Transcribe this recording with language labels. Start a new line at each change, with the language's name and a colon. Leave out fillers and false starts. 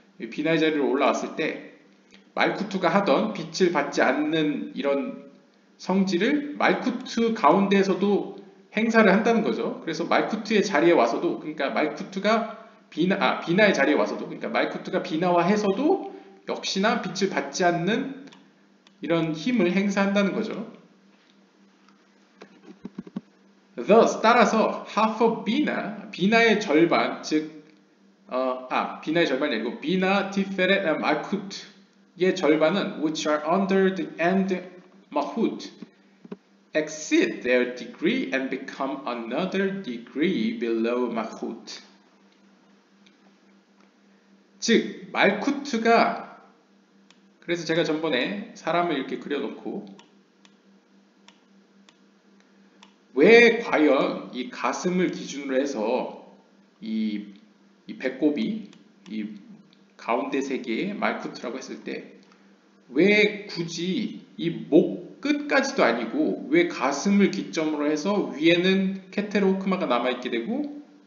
Korean: 비나의 자리로 올라왔을 때 말쿠투가 하던 빛을 받지 않는 이런 성질을 말쿠투 가운데에서도 행사를 한다는 거죠. 그래서 말쿠투의 자리에 와서도, 그러니까 말쿠투가 비나의 자리에 와서도, 그러니까 말쿠투가 비나화해서도 역시나 빛을 받지 않는 이런 힘을 행사한다는 거죠.
English: Thus, 따라서 half of
Korean: 비나, 비나의 절반, 즉 비나의 절반이 아니고 비나, 티페렛, 말쿠트의 절반은
English: which are under the end mahut exceed their degree and become another degree below mahut.
Korean: 즉 말쿠트가, 그래서 제가 전번에 사람을 이렇게 그려놓고 왜 과연 이 가슴을 기준으로 해서 이 배꼽이 이 가운데 세 개의 말쿠트라고 했을 때 왜 굳이 이 목 끝까지도 아니고 왜 가슴을 기점으로 해서 위에는 케테로호크마가 남아있게 되고